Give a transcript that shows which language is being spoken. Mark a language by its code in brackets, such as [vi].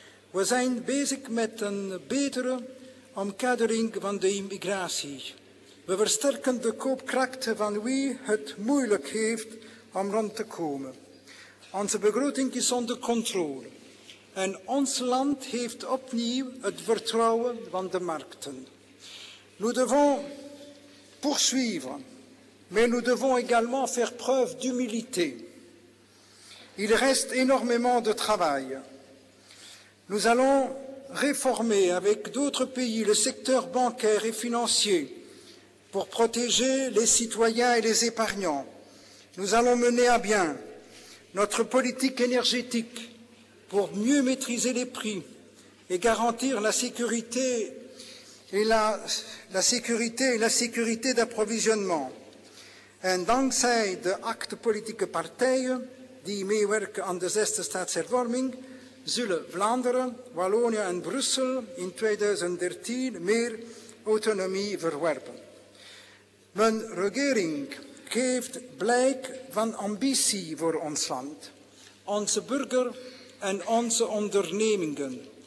[nl] We zijn bezig met een betere omkadering van de immigratie. We versterken de koopkracht van wie het moeilijk heeft om rond te komen. Onze begroting is onder controle en ons land heeft opnieuw het vertrouwen van de markten. [fr] Nous devons poursuivre, mais nous devons également faire preuve d'humilité. Il reste énormément de travail. Nous allons réformer avec d'autres pays le secteur bancaire et financier pour protéger les citoyens et les épargnants. Nous allons mener à bien notre politique énergétique pour mieux maîtriser les prix et garantir la sécurité et la sécurité d'approvisionnement. [nl] En dankzij de 8 politieke partijen die meewerken aan de 6e staatshervorming, zullen Vlaanderen, Wallonië en Brussel in 2013 meer autonomie verwerven. Mijn regering geeft blijk van ambitie voor ons land, onze burger en onze ondernemingen.